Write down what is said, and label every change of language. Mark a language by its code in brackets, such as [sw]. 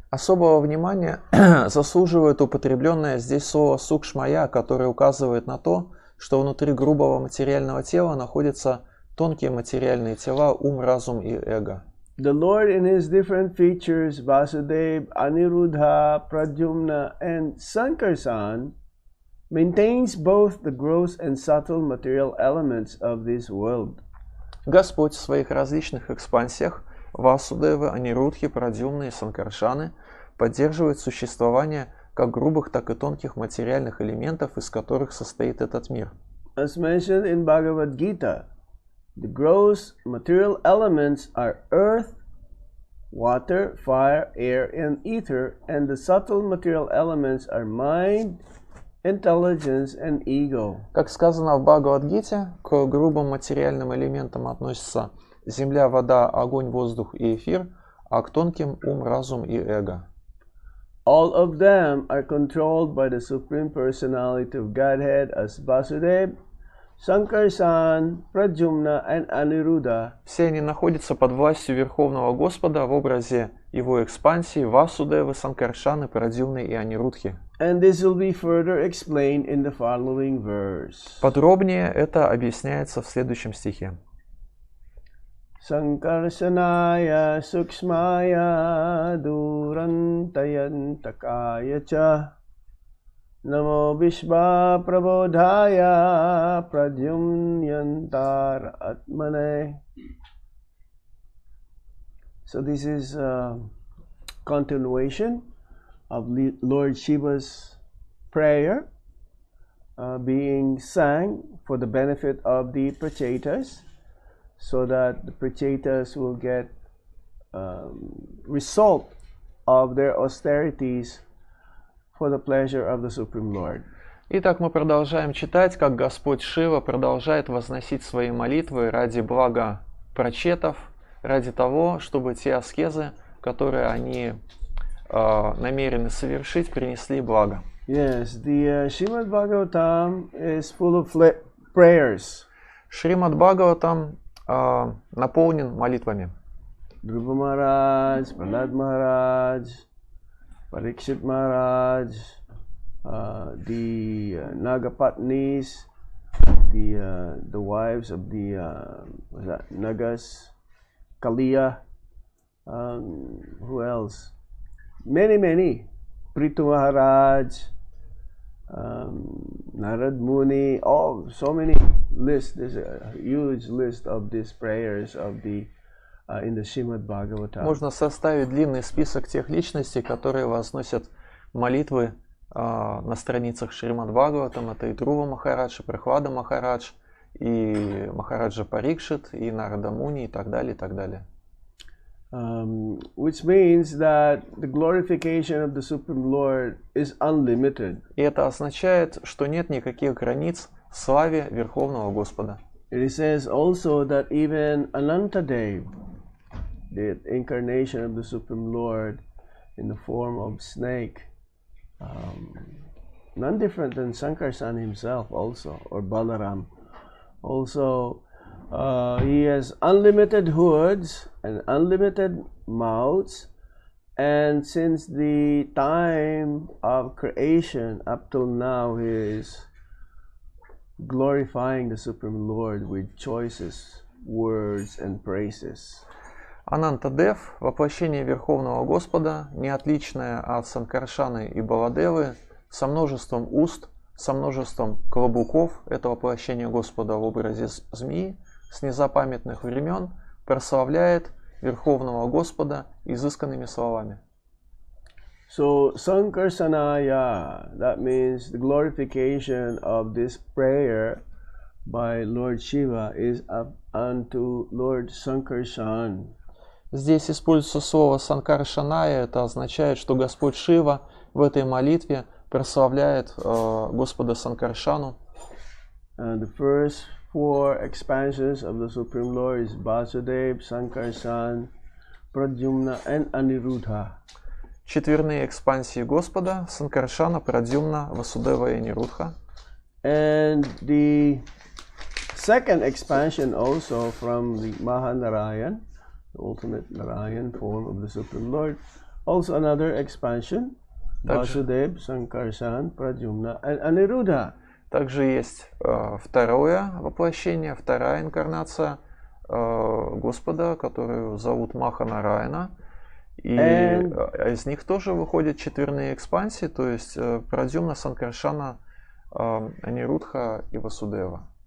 [ru] Особого внимания заслуживает употребленное здесь слово «сукшмая», которое указывает на то, что внутри грубого материального тела находятся тонкие материальные тела, ум, разум и эго. [en] The Lord in his different features, Vasudeva, Aniruddha, Pradyumna, and Sankarsan, maintains both the gross and subtle material elements of this world. [ru] Господь в своих различных экспансиях Васудевы, Анирудхи, Прадьюмны и Санкаршаны поддерживает существование как грубых, так и тонких материальных элементов, из которых состоит этот мир. [en] As mentioned in Bhagavad Gita, the gross material elements are earth, water, fire, air, and ether, and the subtle material elements are mind, intelligence, and ego. [ru] Как сказано в Бхагавад-гите, к грубым материальным элементам относятся земля, вода, огонь, воздух и эфир, а к тонким ум, разум и эго. [en] All of them are controlled by the Supreme Personality of Godhead as Vasudeva, Sankarsan, Pradyumna, and Aniruddha. [ru] Все они находятся под властью Верховного Господа в образе его экспансии Васудевы, Санкаршаны, Прадьюмны и Анирудхи. [en] And this will be further explained in the following verse. [ru] Подробнее это объясняется в следующем стихе. [sa] Sankarsanaya Sukshmaya Durantayantakaya cha Namo Vishva Prabodhaya Pradyumyantar Atmane. [en] So this is a continuation of Lord Shiva's prayer being sang for the benefit of the Prachetas, so that the Prachetas will get result of their austerities for the pleasure of the Supreme Lord. [ru] Итак, мы продолжаем читать, как Господь Шива продолжает возносить свои молитвы ради блага прачетов, ради того, чтобы те аскезы, которые они намерены совершить, принесли благо. [en] Yes, the Srimad Bhagavatam is full of prayers. [ru] Шримад Бхагаватам наполнен молитвами. [en] Dhruva Maharaj, Prahlad Maharaj, Parikshit Maharaj, the Nagapatnis, the wives of the Nagas, Kaliya, who else? Many. Prithu Maharaj, Narad Muni, so many lists. There's a huge list of these prayers of the in the Srimad Bhagavatam. [ru] Можно составить длинный список тех личностей, которые возносят молитвы на страницах Шримад Бхагаватам. Это и Друва Махарадж, и Прахлада Махарадж, и Махараджа Парикшит, и Нарада Муни, и так далее, и так далее. [en] Which means that the glorification of the Supreme Lord is unlimited. [ru] И это означает, что нет никаких границ славе Верховного Господа. [en] It says also that even Anantadev, the incarnation of the Supreme Lord in the form of snake, none different than Sankarsan himself also, or Balaram. Also, he has unlimited hoods and unlimited mouths, and since the time of creation up till now, he is glorifying the Supreme Lord with choices, words and praises. [ru] Анантадев, воплощение Верховного Господа, не отличное от Санкаршаны и Баладевы, со множеством уст, со множеством клобуков, это воплощение Господа в образе змеи, с незапамятных времен, прославляет Верховного Господа изысканными словами. [en] So Sankarsanaya, that means the glorification of this prayer by Lord Shiva is up unto Lord Sankarsan. [ru] Здесь используется слово Санкаршаная, это означает, что Господь Шива в этой молитве прославляет Господа Санкаршану. [en] The first four expansions of the Supreme Lord is Vasudev, Sankarsan, Pradyumna and Aniruddha. [ru] Четверные экспансии Господа Санкаршана, Прадюмна, Васудева и Нирудха. [en] And the second expansion also from the Mahanarayan, the ultimate Narayan form of the Supreme Lord, also another expansion, Vasudev, Sankarsan, Pradyumna and Aniruddha. [ru] Также есть второе воплощение, вторая инкарнация Господа, которую зовут Маханараяна. И из них тоже выходят четверные экспансии, то есть Прадюмна, Санкаршана, Анирудха и Васудева.